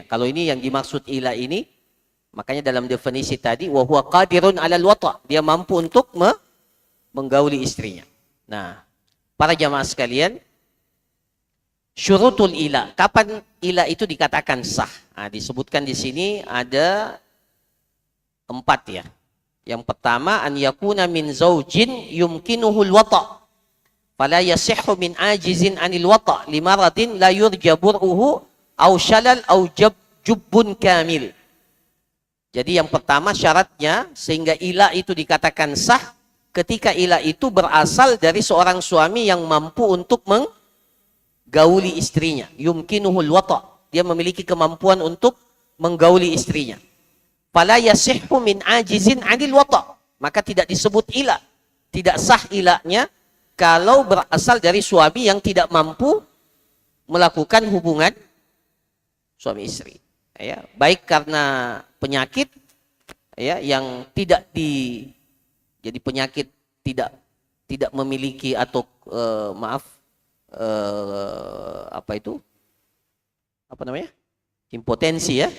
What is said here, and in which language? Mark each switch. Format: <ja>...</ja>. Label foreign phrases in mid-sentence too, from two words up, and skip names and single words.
<id>Kalau ini yang dimaksud ila ini, makanya dalam definisi tadi,</id> <ar>وهو قادر على الوطء',</ar> <id>dia mampu untuk menggauli istrinya. Nah, para jamaah sekalian,</id> <ar>شروط الإيلاء,</ar> <id>kapan ila itu dikatakan sah? Nah, disebutkan di sini ada 4 ya. Yang pertama,</id> <ar>أن يكون من زوج يمكنه الوطء'. فلا يصح من عاجز عن الوطء لمرض لا يرجى برؤه أو شلل أو جب كامل.</ar> <id>Jadi yang pertama syaratnya sehingga ila itu dikatakan sah ketika ila itu berasal dari seorang suami yang mampu untuk menggauli istrinya.</id> <ar>يمكنه الوطء'.</ar> <id>Dia memiliki kemampuan untuk menggauli istrinya.</id> <ar>فلا يصح من عاجز عن الوطء'.</ar> <id>Maka tidak disebut ila. Tidak sah ilanya kalau berasal dari suami yang tidak mampu melakukan hubungan suami istri. Ya, baik karena penyakit ya yang jadi penyakit tidak memiliki atau impotensi ya.</id>